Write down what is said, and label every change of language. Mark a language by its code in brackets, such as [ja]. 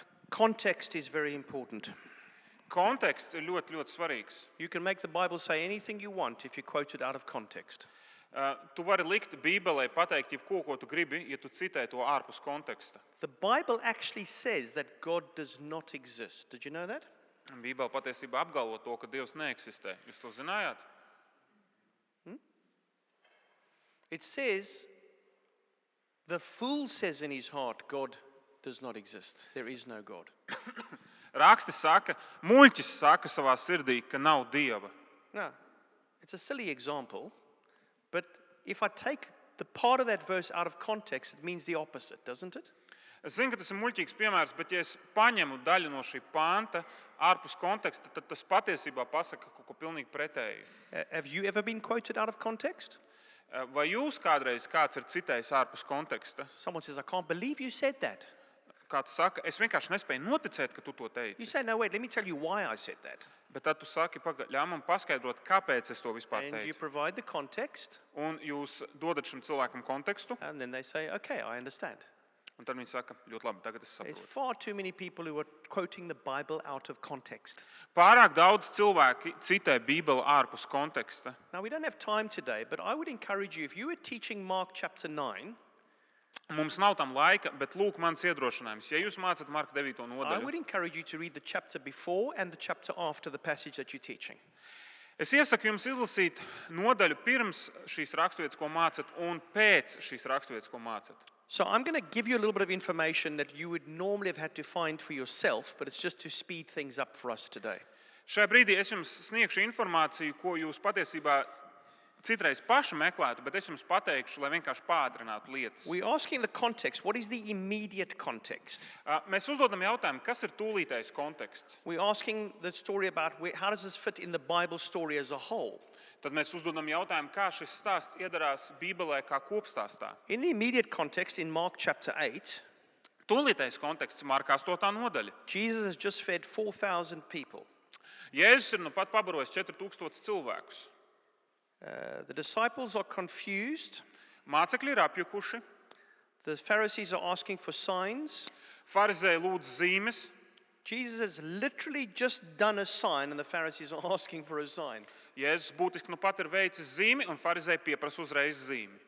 [en] Context is very important. [lv] Konteksts ir ļoti, ļoti svarīgs. [en] You can make the Bible say anything you want if you quote it out of context. [lv] Tu vari likt Bībelē pateikt jebko, ko tu gribi, ja tu citē to ārpus konteksta. [en] The Bible actually says that God does not exist. Did you know that? [lv] Bībele patiesībā apgalvo to, ka Dievs neeksistē. Jūs to zinājāt? [en] It says, the fool says in his heart, God does not exist. There is no God. [lv] Raksti saka, muļķis saka savā sirdī, ka nav Dieva. [en] No, it's a silly example, but if I take the part of that verse out of context, it means the opposite, doesn't it? [lv] Es zinu, ka tas ir muļķīgs piemērs, bet ja es paņemu daļu no šī panta ārpus konteksta, tad tas patiesībā pasaka kaut ko pilnīgi pretēju. [en] Have you ever been quoted out of context? [lv] Vai jūs kādreiz kāds ir citējis ārpus konteksta? [en] Someone says, I can't believe you said that. [lv] Kāds saka, es vienkārši nespēju noticēt, ka tu to [en] You [lv] teici. [en] say, no, wait, let me tell you why I said that. [lv] Bet tad tu saki, ļauj man paskaidrot, kāpēc es to vispār [en] And you [lv] teicu. [en] provide the context, [lv] Un jūs dodat šim cilvēkam kontekstu, [en] and then they say, okay, I understand. [lv] un tad viņi saka, ļoti labi, tagad es [en] There's [lv] saprotu. [en] far too many people who are quoting the Bible out of context. [lv] Pārāk daudz cilvēki citē Bībeli ārpus konteksta. [en] Now, we don't have time today, but I would encourage you, if you were teaching Mark chapter 9, [lv] Mums nav tam laika, bet lūk, mans iedrošinājums. Ja jūs mācat Marka 9. [en] I [lv] nodaļu, [en] would encourage you to read the chapter before and the chapter after the passage that you're teaching. [lv] es iesaku jums izlasīt nodaļu pirms šīs raksturvietas, ko mācat, un pēc šīs raksturvietas, ko mācat. [en] So I'm going to give you a little bit of information that you would normally have had to find for yourself, but it's just to speed things up for us today. [lv] Šajā brīdī es jums sniegšu informāciju, ko jūs patiesībā citreiz paši meklētu, bet es jums pateikšu, lai vienkārši pātrinātu lietas. [en] We're asking the context. What is the immediate context? [lv] Mēs uzdodam jautājumu, kas ir tūlītais konteksts. [en] We're asking the story about how does this fit in the Bible story as a whole? [lv] Tad mēs uzdodam jautājumu, kā šis stāsts iedarās Bībelē kā kopstāstā. [en] In the immediate context, in Mark chapter 8, [lv] Tūlītais konteksts Marka 8. nodaļa. [en] Jesus has just fed 4,000 people. [lv] Jēzus ir nu pat pabarojis 4,000 cilvēkus. [en] The disciples are confused. [lv] Mācekļi ir apjukuši, [en] The Pharisees are asking for signs. [lv] farizēji lūdz zīmes. [en] Jesus has literally just done a sign, and the Pharisees are asking for a sign. [lv] Jēzus būtiski nu pat ir veicis zīmi, un farizēji pieprasa uzreiz zīmi.